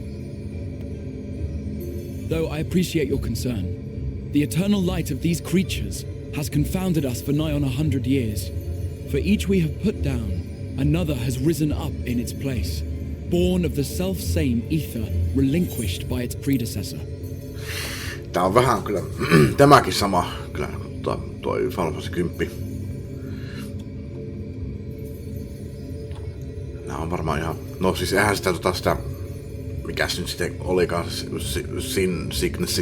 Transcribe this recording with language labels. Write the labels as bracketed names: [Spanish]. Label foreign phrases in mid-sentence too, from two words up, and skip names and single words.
[English] Though I appreciate your concern. The eternal light of these creatures has confounded us for nigh on 100 years. For each we have put down, another has risen up in its place, born of the self-same ether relinquished by its predecessor. [Finnish] Tää on vähän kyllä, tämäkin sama kyllä, toi Final Fantasy 10. Nää on varmaan ihan, no siis eihän sitä mikäs nyt sitten olikaan Sin Signessi.